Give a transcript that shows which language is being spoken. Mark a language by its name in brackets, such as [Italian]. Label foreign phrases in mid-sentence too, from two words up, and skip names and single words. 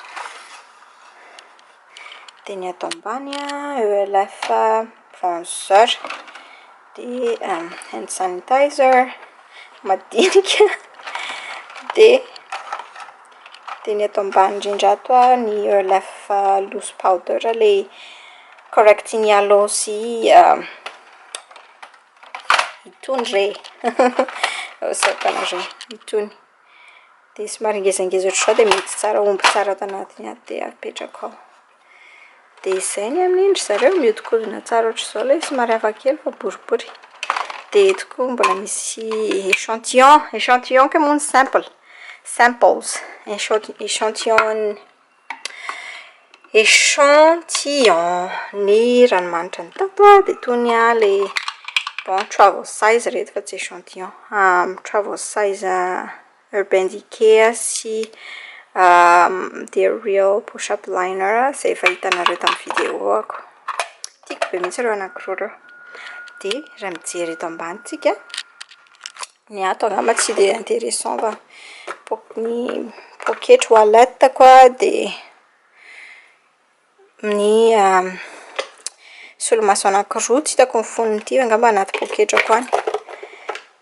[Malagasy] De ny ato ambany ELF bronzer, de [English] hand sanitizer [Malagasy] madinika. De ny ato ambany indrindra ato ny ELF loose powder le correcting yellow sy itony re. Osapanareo itony. De somary ngezangeza ohatry zao de mety tsara, omby tsara ato anatiny ato de apetrako ao. De izay ny amin'indry zareo mihodinkodina tsara ohatry zao le somary hafa kely fa boribory. De eto koa mbola misy échantillon que mono samples, échantillon ny ranomanitra ny tato de tony le bon [English] travel size [Malagasy] reto fa tsy échantillon, [English] travel size [Malagasy] Urban Decay sy The Real push-up liner zay efa hitanareo tamin'ny vidéo ako. Tiako be mihitsy reo anankiroa reo. De raha mijery eto ambanitsika, ny ato angamba tsy de intéressant fa ny poketra wallet koa, de ny solomaso anankiroa tsy hitako ny foniny angamba anaty poketra koa any.